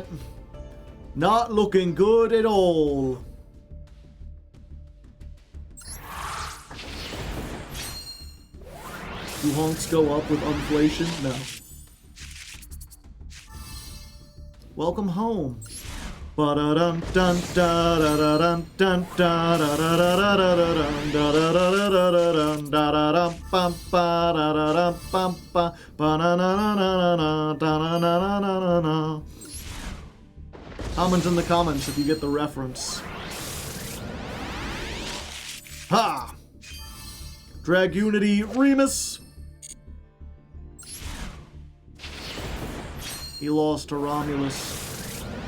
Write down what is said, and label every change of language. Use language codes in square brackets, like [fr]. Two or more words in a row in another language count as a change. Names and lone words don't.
[en] Not looking good at all. Do honks go up with inflation? No. Welcome home. Ba-da-dun dun da-da-da-dun dun da-da-da-da-da-da-dun da-da-da-da-da-dun da-da-dum bum ba-da-da-dum bum ba ba-na-na-na-na-na da-na-na-na-na-na. Comment in the comments if you get the reference. Ha! Dragunity Remus. He lost to Romulus.